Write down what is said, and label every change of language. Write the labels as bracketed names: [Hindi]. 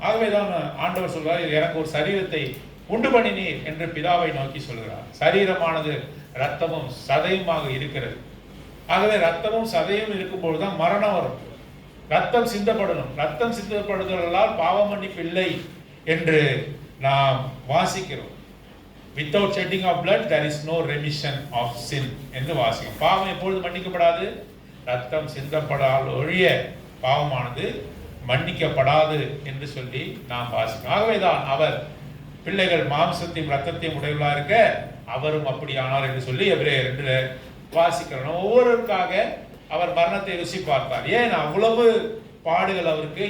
[Tamil] ஆகவேதான் ஆண்டவர் சொல்றார், எனக்கு ஒரு சரீரத்தை உண்டு பண்ணினீர் என்று பிதாவை நோக்கி சொல்கிறார். சரீரமானது ரத்தமும் சதையுமாக இருக்கிறது. ஆகவே ரத்தமும் சதையும் இருக்கும்போதுதான் மரணம் வரும். ரத்தம் சிந்தப்படணும். ரத்தம் சிந்தப்படுதலால் பாவ மன்னிப்பு இல்லை என்று நாம் வாசிக்கிறோம். [English] Without shedding of blood there is no remission of sin [Tamil] என்று வாசிக்கிறோம். பாவம் எப்பொழுது மன்னிக்கப்படாது? ரத்தம் சிந்தப்படால் ஒழிய பாவமானது மன்னிக்கப்படாது என்று சொல்லி நாம் வாசிக்கிறோம். ஆகவேதான் அவர் பிள்ளைகள் மாம்சத்தையும் ரத்தத்தையும் உடையவர்களாக இருக்க அவரும் அப்படியானார் என்று சொல்லி எபிரேயர் 2 வாசிக்கிறோம். ஒவ்வொருவருக்காக அவர் மரணத்தை ருசி பார்த்தார். ஏன் அவ்வளவு பாடுகள் அவருக்கு?